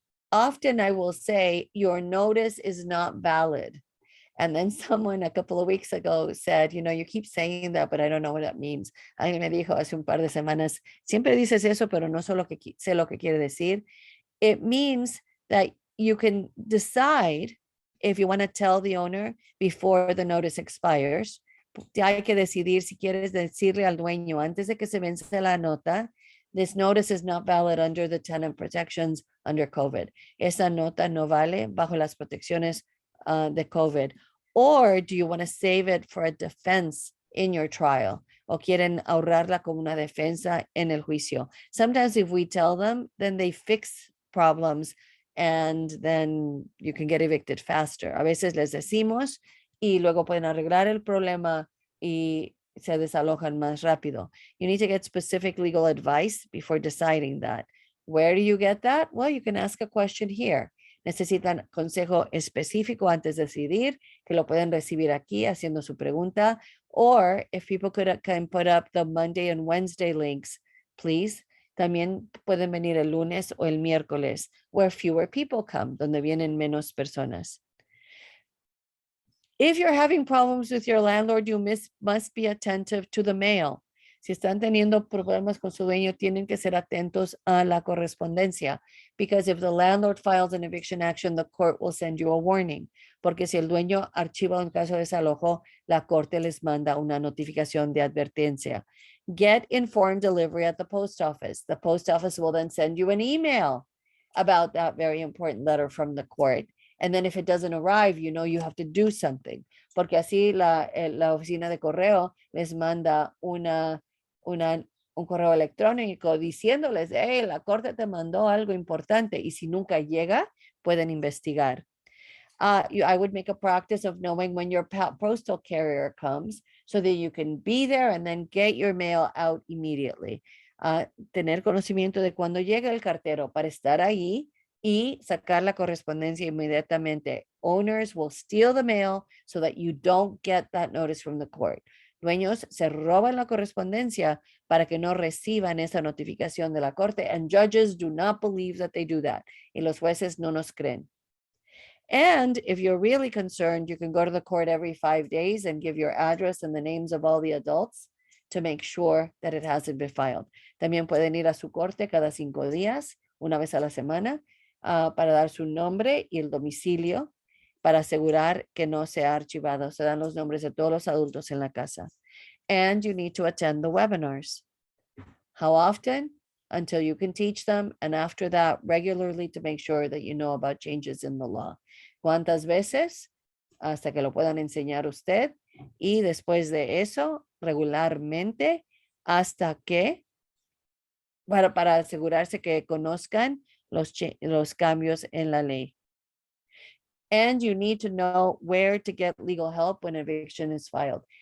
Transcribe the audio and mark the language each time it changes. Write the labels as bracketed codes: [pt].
[en] Often I will say your notice is not valid. And then someone a couple of weeks ago said, you keep saying that, but I don't know what that means. [es] Alguien me dijo hace un par de semanas, siempre dices eso, pero no sé lo que quiere decir. [en] It means that you can decide if you want to tell the owner before the notice expires. [es] Hay que decidir si quieres decirle al dueño antes de que se vence la nota, [en] this notice is not valid under the tenant protections under COVID. [es] Esa nota no vale bajo las protecciones de COVID. [en] Or do you want to save it for a defense in your trial? [es] O quieren ahorrarla como una defensa en el juicio. [en] Sometimes if we tell them, then they fix problems and then you can get evicted faster. [es] A veces les decimos y luego pueden arreglar el problema y se desalojan más rápido. [en] You need to get specific legal advice before deciding that. Where do you get that? Well, you can ask a question here. [es] Necesitan consejo específico antes de decidir, que lo pueden recibir aquí haciendo su pregunta. [en] Or if people can put up the Monday and Wednesday links, please. [es] También pueden venir el lunes o el miércoles, [en] where fewer people come, [es] donde vienen menos personas. [en] If you're having problems with your landlord, you must be attentive to the mail. [es] Si están teniendo problemas con su dueño, tienen que ser atentos a la correspondencia. [en] Because if the landlord files an eviction action, the court will send you a warning. [es] Porque si el dueño archiva un caso de desalojo, la corte les manda una notificación de advertencia. [en] Get informed delivery at the post office. The post office will then send you an email about that very important letter from the court. And then if it doesn't arrive, you know you have to do something. [es] Porque así la oficina de correo les manda un correo electrónico diciéndoles, hey, la corte te mandó algo importante. Y si nunca llega, pueden investigar. [en] I would make a practice of knowing when your postal carrier comes so that you can be there and then get your mail out immediately. [es] Tener conocimiento de cuando llega el cartero para estar ahí y sacar la correspondencia inmediatamente. [en] Owners will steal the mail so that you don't get that notice from the court. [es] Dueños se roban la correspondencia para que no reciban esa notificación de la corte, [en] and judges do not believe that they do that. [es] Y los jueces no nos creen. [en] And if you're really concerned, you can go to the court every 5 days and give your address and the names of all the adults to make sure that it hasn't been filed. [es] También pueden ir a su corte cada 5 días, una vez a la semana, para dar su nombre y el domicilio para asegurar que no se ha archivado. Se dan los nombres de todos los adultos en la casa. [en] And you need to attend the webinars. How often? Until you can teach them, and after that, regularly to make sure that you know about changes in the law. [es] ¿Cuántas veces? Hasta que lo puedan enseñar usted. Y después de eso, regularmente, hasta que, para asegurarse que conozcan los cambios en la ley. [en] And you need to know where to get legal help when eviction is filed.